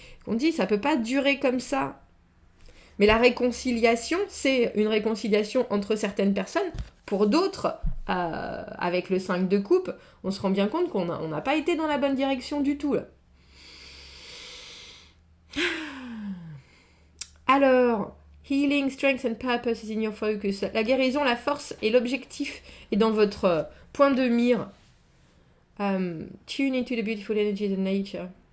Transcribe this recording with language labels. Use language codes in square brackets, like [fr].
[fr] On dit, ça ne peut pas durer comme ça. Mais la réconciliation, c'est une réconciliation entre certaines personnes. Pour d'autres, avec le 5 de coupe, on se rend bien compte qu'on n'a pas été dans la bonne direction du tout. Là. [en] Alors, healing, strength and purpose is in your focus. [fr] La guérison, la force et l'objectif est dans votre point de mire. [en] Tune into the beautiful energy of nature.